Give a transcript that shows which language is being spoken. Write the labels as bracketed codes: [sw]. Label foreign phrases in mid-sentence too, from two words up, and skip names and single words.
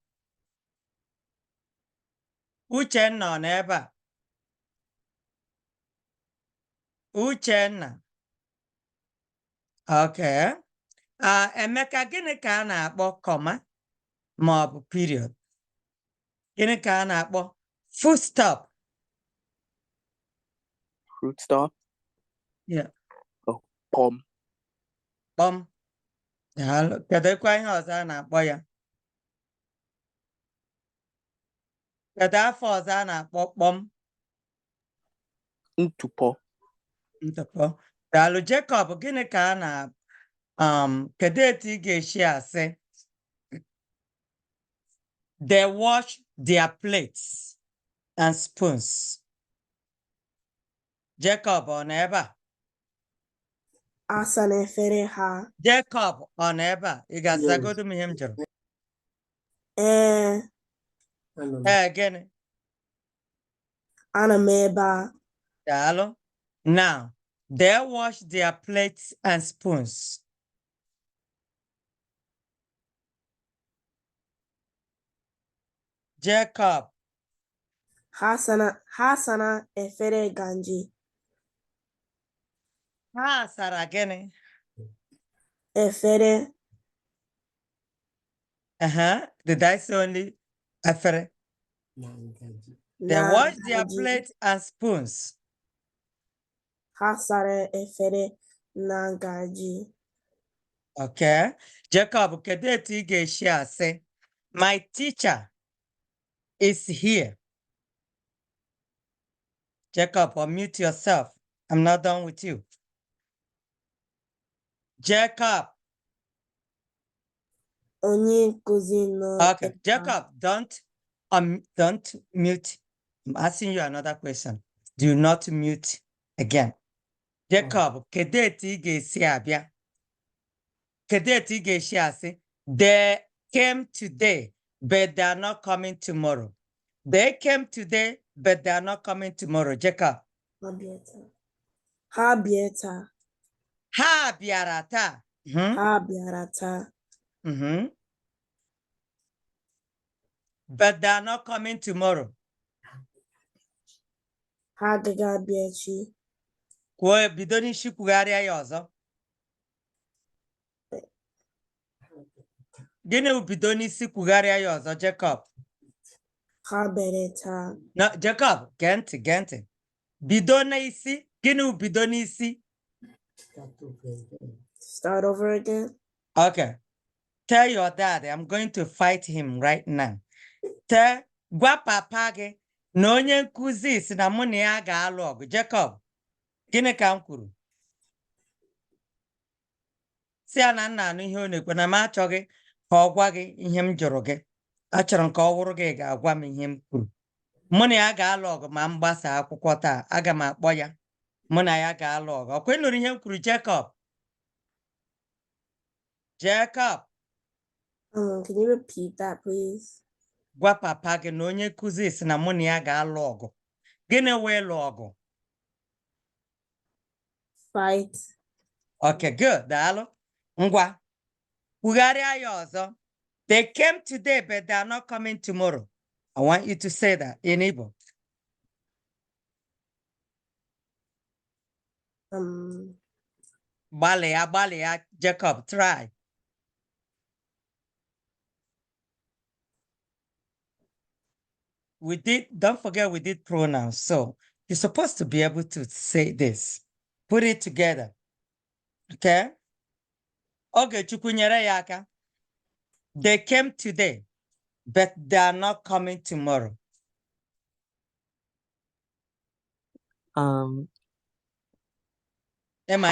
[ig] Uchenna ọ nọ ebe a? Uchenna. Okay. Emeka, gịnị ka a na-akpọ kọma ma ọ bụ period? Gịnị ka a na-akpọ [en] full stop? Fruit stop. Yeah. [ig] Oh, pom. Pom. Kedụkwa ihe ọzọ a na-akpọ ya? Kedu afọ ọzọ a na-akpọ kpọm? Ntụpọ. Ntụpọ. Daalụ Jacob, gịnị ka a na kedu etu ị ga-esi asị? [en] They wash their plates and spoons. [ig] Jacob ọ nọ ebe a? Asa na efere ha. Jacob ọ nọ ebe a? Ị ga-azagodu m ihe m jụrụ? Gịnị? Ana m ebe a. Daalụ. [en] Now, they wash their plates and spoons. Jacob. [ig] Ha sana efere ganji. Ha sara gịnị? Efere. [en] Did I say only efere? They wash their plates and spoons. [ig] Ha sara efere na ngaji. Okay. Jacob, kedu etu ị ga-esi asị? [en] My teacher is here. Jacob, unmute yourself. I'm not done with you. Jacob. [ig] Onye nkuzi nọ. [en] Okay. Jacob, don't mute. I'm asking you another question. Do not mute again. [ig] Jacob, kedu etu ị ga-esi abịa? Kedu etu ị ga-esi asị? [en] They came today, but they are not coming tomorrow. They came today, but they are not coming tomorrow. Jacob. [ig] Ha bịa taa. Ha bịara taa. Ha bịara taa. [en] But they are not coming tomorrow. [ig] Ha agaghị abịa echi. Kwuo bido n'isi kwugharịa ya ọzọ. Gịnị bido n'isi kwugharịa ya ọzọ, Jacob? Ha bịara taa. [en] No, Jacob, [ig] gee ntị. Bido n'isi. Gịnị bido n'isi? [en] Start over again. Okay. Tell your dad I'm going to fight him right now. [ig] Gwa papa gị na onye nkuzi si na mụ na ya ga-alụ ọgụ. Jacob, gịnị ka m kwuru? si ya na nna anụ ihe ọ na-ekwu na m achọghị ka ọ gwa gị ihe m jụrụ gị. Achọrọ m ka ọ wụrụ gị ga-agwa m ihe m kwuru. Mụ na ya ga-alụ ọgụ ma m gbasa akwụkwọ taa. Aga m akpọ ya. Mụ na ya ga-alụ ọgụ. Ọkwa ị nụrụ ihe m kwuru, Jacob? Jacob, [en] Can you repeat that, please? [ig] gwa papa gị na onye nkụzi si na mụ na ya ga-alụ ọgụ. Gịnị wee lụ ọgụ? [en] Fight. Okay, good. [ig] Daalụ. Ngwa. Kwugharịa ya ọzọ. [en] They came today, but they are not coming tomorrow. I want you to say that in Igbo. [ig] Gbalịa, [en] Jacob, try. Don't forget we did pronouns. So you're supposed to be able to say this. Put it together. Okay? [ig] Okay, Chukwu nyere ya aka. [en] They came today, but they are not coming tomorrow. Um, Am I